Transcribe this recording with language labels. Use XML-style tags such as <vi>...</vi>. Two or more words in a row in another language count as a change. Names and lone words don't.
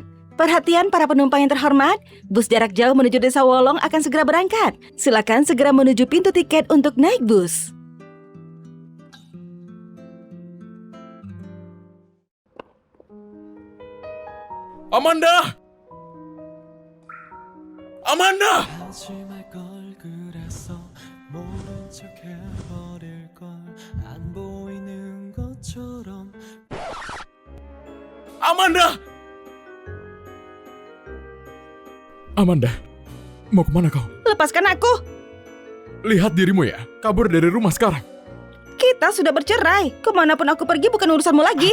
<id>Perhatian para penumpang yang terhormat, bus jarak jauh menuju Desa Wolong akan segera berangkat. Silakan segera menuju pintu tiket untuk naik bus. Amanda! Amanda!</id> <ko>하지말 걸 그랬어 모른 척 해버릴 걸 안 보이는 것처럼</ko> <id>Amanda! Amanda, mau kemana kau? Lepaskan aku. Lihat dirimu ya, kabur dari rumah sekarang. Kita sudah bercerai. Kemanapun aku pergi bukan urusanmu lagi.</id>